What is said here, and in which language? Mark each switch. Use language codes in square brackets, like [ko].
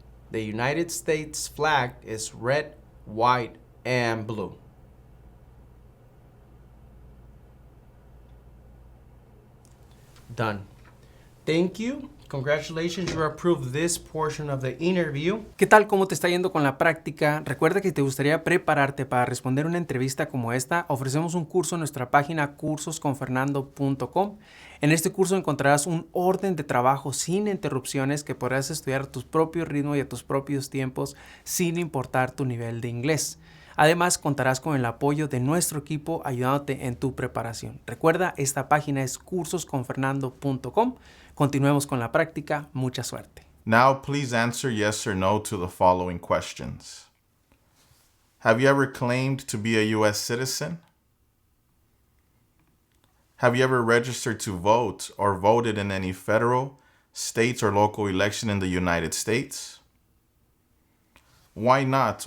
[en] The United States flag is red, white, and blue. Done. Thank you. Congratulations, you approved this portion of the interview. [es] ¿Qué tal? ¿Cómo te está yendo con la práctica? Recuerda que te gustaría prepararte para responder una entrevista como esta. Ofrecemos un curso en nuestra página cursosconfernando.com. En este curso encontrarás un orden de trabajo sin interrupciones que podrás estudiar a tu propio ritmo y a tus propios tiempos sin importar tu nivel de inglés. Además, contarás con el apoyo de nuestro equipo ayudándote en tu preparación. Recuerda, esta página es cursosconfernando.com. Continuemos con la práctica. Mucha suerte. [en] Now, please answer yes or no to the following questions. Have you ever claimed to be a U.S. citizen? Have you ever registered to vote or voted in any federal, state, or local election in the United States? Why not?